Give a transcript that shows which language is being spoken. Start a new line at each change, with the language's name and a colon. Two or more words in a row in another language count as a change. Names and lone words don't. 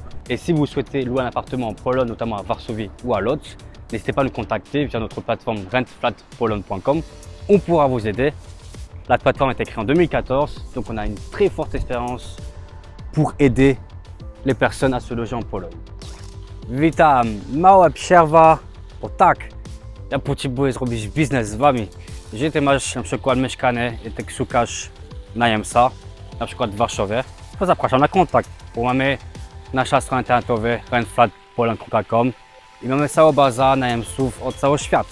French: Et si vous souhaitez louer un appartement en Pologne, notamment à Varsovie ou à Łódź, n'hésitez pas à nous contacter via notre plateforme rentflatpoland.com. On pourra vous aider. La plateforme a été créée en 2014, donc on a une très forte expérience pour aider les personnes à se loger en Pologne.
Polish: Witam, mała przerwa, bo tak, ja potrzebuję zrobić biznes z wami. Jeżeli ty masz na przykład mieszkanie i ty szukasz najemca, na przykład w Warszawie, to zapraszam na kontakt, bo mamy nasza strona internetowa rentflatpoland.com i mamy całą bazę najemców od całego świata.